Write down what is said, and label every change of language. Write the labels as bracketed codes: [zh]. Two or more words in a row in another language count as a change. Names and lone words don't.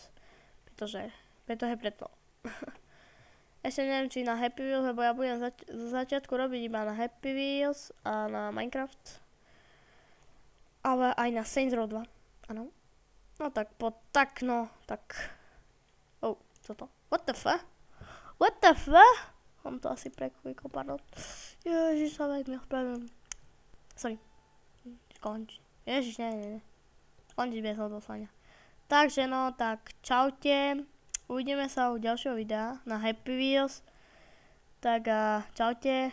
[sk] Pretože preto. Ešte neviem, či na Happy Wheels, lebo ja budem zo začiatku robiť iba na Happy Wheels a na Minecraft. Ale aj na Saints Row 2, áno. No tak tak. [en] Oh, [cs] co to? [en] What the fuck? What the fuck? [sk] Mám to asi preklikol, pardon. Ježiš, sa veľmi ospravedlňujem. Sorry. Skonč. Ježiš, ne. Skončiť bez odoslania. Takže no, tak čaute. Uvidíme sa u ďalšieho videa na Happy Wheels. Tak čaute.